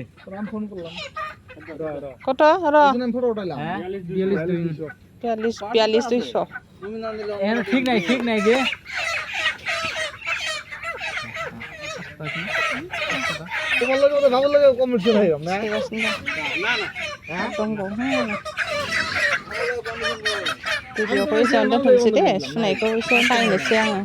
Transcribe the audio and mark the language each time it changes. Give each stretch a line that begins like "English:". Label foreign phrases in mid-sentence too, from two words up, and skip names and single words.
Bangla: আমি ফোন করলাম কত র আমি ফটো উঠাইলাম 42 200 ঠিক নাই দে তোমার লগে ওদের বাবুর লগে কম মিলছে ভাই না
Bodo: दंबावो भिडिअखौ एसेयावनो दोनथ'नोसै दे सुनायखौ एसे नायनोसै आङो